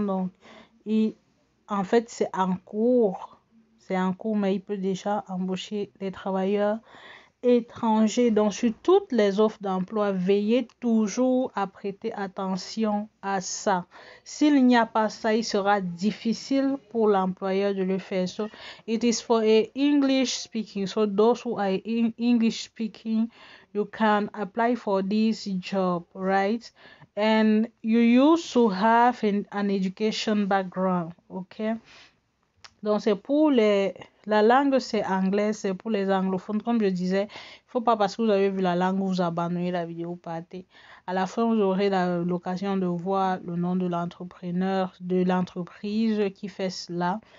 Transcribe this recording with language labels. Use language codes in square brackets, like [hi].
[fr] Donc, en fait, c'est en cours. C'est en cours, mais il peut déjà embaucher des travailleurs étrangers. Donc, sur toutes les offres d'emploi, veillez toujours à prêter attention à ça. S'il n'y a pas ça, il sera difficile pour l'employeur de le faire. [en] So, it is for a English speaking. So, those who are English speaking, you can apply for this job, right? And you used to have an education background, okay? [fr] Donc, c'est pour la langue, c'est anglais, c'est pour les anglophones. Comme je disais, il ne faut pas parce que vous avez vu la langue, vous abandonnez la vidéo, partez. À la fin, vous aurez l'occasion de voir le nom de l'entrepreneur, de l'entreprise qui fait cela.